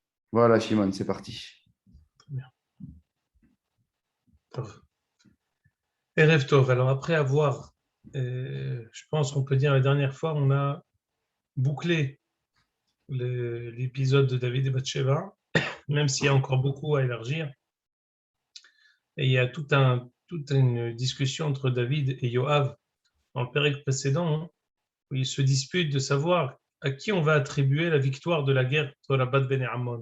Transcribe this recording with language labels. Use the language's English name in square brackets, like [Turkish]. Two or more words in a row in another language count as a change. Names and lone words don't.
[French] Voilà, Shimon, c'est parti. Très bien. [Hebrew] Tov. ערב טוב. [French] Alors après avoir, je pense qu'on peut dire la dernière fois, on a bouclé l'épisode de David et Bathsheba, même s'il y a encore beaucoup à élargir. Et il y a toute une discussion entre David et Yoav dans le pérec précédent, hein, où ils se disputent de savoir à qui on va attribuer la victoire de la guerre contre la Bad Ben Ammon.